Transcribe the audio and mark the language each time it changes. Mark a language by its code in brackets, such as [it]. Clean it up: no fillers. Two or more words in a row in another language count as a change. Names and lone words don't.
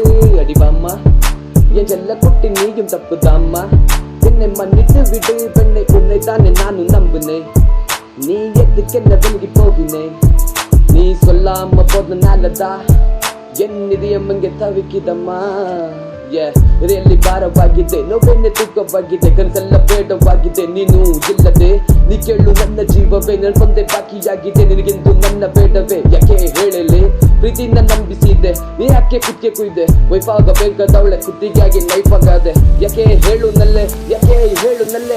[ta] அடி வாம்மா என் செல்ல குட்டி, நீயும் தப்புதாம்மா, என்னை மன்னித்து விடு. பெண்ணை உன்னை தானே நானும் நம்புனேன், நீ எதுக்கு என்ன விலகி போகினேன். நீ சொல்லாம போதனாலதா என் இதயம் இங்கே தவிக்குதம்மா. [kn] ರಿಯಲ್ಲಿ ಭಾರವಾಗಿದೆ, ನೋವೆನ್ನೆ ತೂಕವಾಗಿದೆ, ಕನಸೆಲ್ಲ ಬೇಡವಾಗಿದೆ. ನೀನು ಇಲ್ಲದೆ ನೀ ಕೇಳು ನನ್ನ ಜೀವವೇ, ನನ್ಕೊಂದೆ ಬಾಕಿಯಾಗಿದೆ. ನಿನಗೆಂದು ನನ್ನ ಬೇಡವೇ ಯಾಕೆ ಹೇಳಲೆ, ಪ್ರೀತಿನ ನಂಬಿಸಿದೆ ನೀ ಯಾಕೆ ಕುತ್ತಿಗೆ ಕುಯ್ದೆ. ವೈಫಾಗಬೇಕಾದವಳೆ ಕುತ್ತಿಗೆಯಾಗಿ ಲೈಫ್ ಆಗದೆ. ಯಾಕೆ ಹೇಳು ನಲ್ಲೆ, ಯಾಕೆ ಹೇಳು ನಲ್ಲೆ.